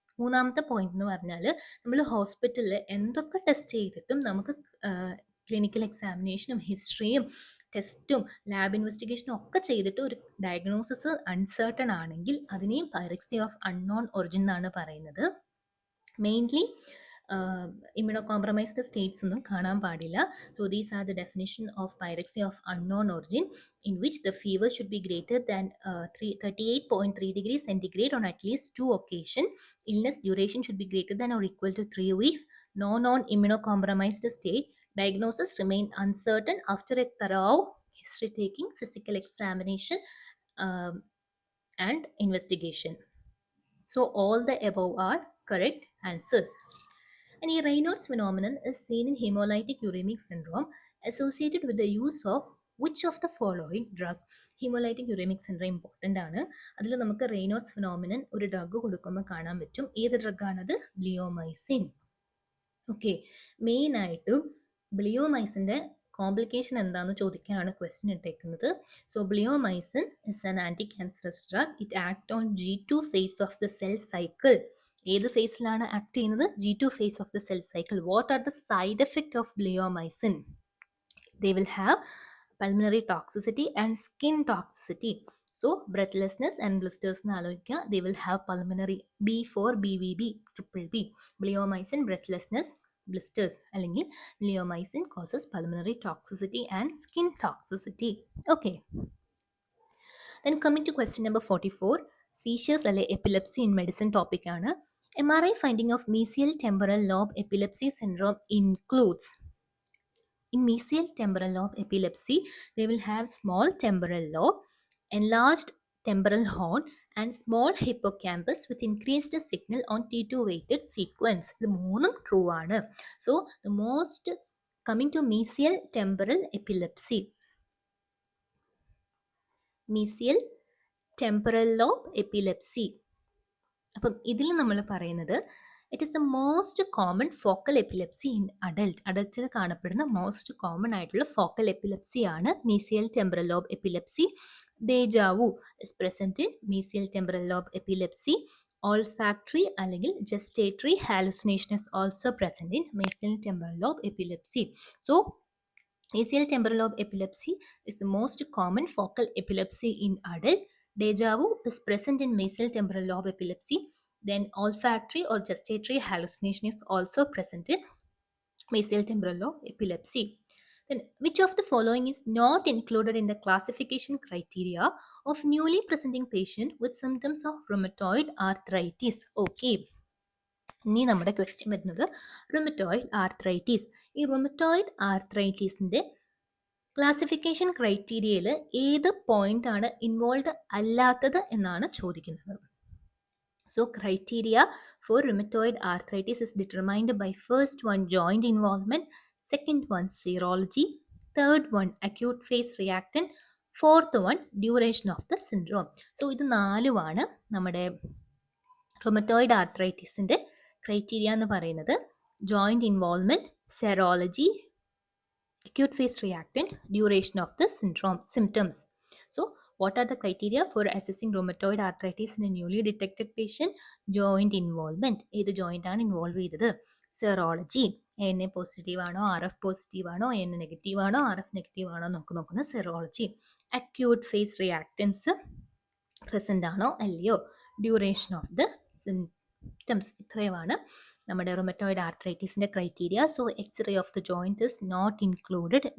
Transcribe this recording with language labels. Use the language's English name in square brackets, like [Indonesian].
[Malayalam] മൂന്നാമത്തെ പോയിന്റ് എന്ന് പറഞ്ഞാൽ നമ്മൾ ഹോസ്പിറ്റലിൽ എന്തൊക്കെ ടെസ്റ്റ് ചെയ്തിട്ടും നമുക്ക് ക്ലിനിക്കൽ എക്സാമിനേഷനും ഹിസ്റ്ററിയും ടെസ്റ്റും ലാബ് ഇൻവെസ്റ്റിഗേഷനും ഒക്കെ ചെയ്തിട്ട് ഒരു ഡയഗ്നോസിസ് അൺസർട്ടൺ ആണെങ്കിൽ അതിനെയും പൈറക്സി ഓഫ് അൺനോൺ ഒറിജിൻ എന്നാണ് പറയുന്നത്. മെയിൻലി immunocompromised states ഒന്നും കാണാൻ പാടില്ല. [English] So these are the definition of pyrexia of unknown origin, in which the fever should be greater than 38.3 degrees centigrade on at least 2 occasions. Illness duration should be greater than or equal to 3 weeks. No non-immunocompromised state. Diagnosis remain uncertain after a thorough history taking, physical examination, and investigation. So all the above are correct answers. And a Raynaud's phenomenon is seen in hemolytic uremic syndrome associated with the use of which of the following drug? Hemolytic uremic syndrome important [Malayalam] ആണ്. അതിൽ നമുക്ക് റെയ്നോട്സ് phenomenon ഒരു drug കൊടുക്കുമ്പോൾ കാണാൻ പറ്റും. ഏത് ഡ്രഗാണത്? ബ്ലിയോമൈസിൻ. Okay, main ആയിട്ടും ബ്ലിയോമൈസിൻ്റെ complication എന്താണെന്ന് ചോദിക്കാനാണ് ക്വസ്റ്റ്യൻ ഇട്ടേക്കുന്നത്. [English] So bleomycin is an anti cancerous drug. It act on G2 phase of the cell cycle. [Malayalam] ഏത് ഫേസിലാണ് ആക്ട് ചെയ്യുന്നത്? [English] G2 phase of the cell cycle. What are the side effects of bleomycin? They will have pulmonary toxicity and skin toxicity. So breathlessness and blisters [Malayalam] എന്ന് ആലോചിക്കുക. [English] They will have pulmonary B for BVB, triple B. Bleomycin, breathlessness, blisters [Malayalam] അല്ലെങ്കിൽ [English] bleomycin causes pulmonary toxicity and skin toxicity. Okay. Then coming to question number 44, seizures [Malayalam] അല്ലെ [English] epilepsy in medicine topic ആണ്. MRI finding of mesial temporal lobe epilepsy syndrome includes. In mesial temporal lobe epilepsy, they will have small temporal lobe, enlarged temporal horn, and small hippocampus with increased signal on T2 weighted sequence. [Malayalam] ഇത് മൂന്നും true ആണ്. [English] So the most coming to mesial temporal epilepsy. Mesial temporal lobe epilepsy. [Malayalam] അപ്പം ഇതിൽ നമ്മൾ പറയുന്നത് [English] it is the most common focal epilepsy in അഡൽട്ടിൽ [Malayalam] കാണപ്പെടുന്ന [English] Most common ആയിട്ടുള്ള focal epilepsy ആണ് mesial temporal lobe epilepsy. Deja vu is present in mesial temporal lobe epilepsy. Olfactory അല്ലെങ്കിൽ gustatory hallucination is also present in mesial temporal lobe epilepsy. So mesial temporal lobe epilepsy is the most common focal epilepsy in adult. Deja vu is present in mesial temporal lobe epilepsy. Then olfactory or gustatory hallucination is also present in mesial temporal lobe epilepsy. Then which of the following is not included in the classification criteria of newly presenting patient with symptoms of rheumatoid arthritis? Okay. [Malayalam] ഇനി നമ്മുടെ question വരുന്നത് rheumatoid arthritis. ഈ rheumatoid ആർത്രൈറ്റീസിൻ്റെ classification ക്രൈറ്റീരിയയിൽ ഏത് point ആണ് involve അല്ലാത്തത് എന്നാണ് ചോദിക്കുന്നത്. [English] So criteria for rheumatoid arthritis is determined by first one joint involvement, second one serology, third one acute phase reactant, fourth one duration of the syndrome. [Malayalam] So ഇത് നാലുമാണ് നമ്മുടെ rheumatoid ആർത്രൈറ്റീസിൻ്റെ criteria എന്ന് പറയുന്നത്. [English] Joint involvement, serology, acute phase reactant, duration of the symptoms. So what are the criteria for assessing rheumatoid arthritis in a newly detected patient? Joint involvement. [Malayalam] ഏത് joint ആണ് involve ചെയ്തത്? Serology, N A positive ആണോ, R F positive ആണോ, N A negative ആണോ, R F negative ആണോ നോക്കുന്ന serology. [English] acute phase reactants present [Malayalam] ആണോ അല്ലയോ, [English] Duration of the symptoms. [Malayalam] ഇത്രയുമാണ് നമ്മുടെ [English] Rheumatoid ആർത്രൈറ്റീസിൻ്റെ criteria. So x-ray of the joint is not included.